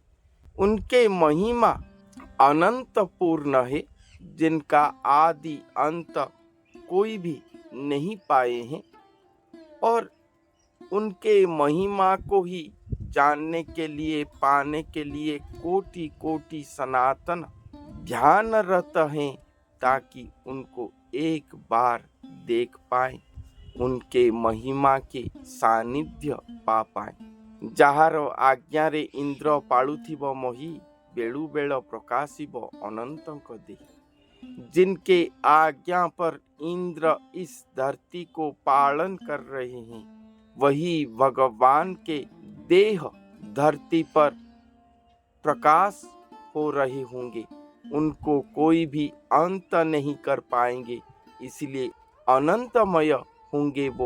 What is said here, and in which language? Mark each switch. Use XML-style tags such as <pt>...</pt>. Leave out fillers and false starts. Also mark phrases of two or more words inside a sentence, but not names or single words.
<hi>उनके महिमा अनंत पूर्ण है, जिनका आदि अंत कोई भी नहीं पाए हैं और उनके महिमा को ही जानने के लिए, पाने के लिए कोटि कोटि सनातन ध्यानरत हैं ताकि उनको एक बार देख पाए, उनके महिमा के सानिध्य पा पाए।</hi> <or>ଯାହାର ଆଜ୍ଞାରେ इंद्र ପାଳୁଥିବ ମହି, ବେଳୁ ବେଳ ପ୍ରକାଶିବ ଅନନ୍ତଙ୍କ ଦେହି।</or> <hi>जिनके आज्ञा पर इंद्र इस धरती को पालन कर रहे हैं, वही भगवान के देह धरती पर प्रकाश हो रहे होंगे। उनको कोई भी अंत नहीं कर पाएंगे, इसलिए अनंतमय होंगे वो।</hi>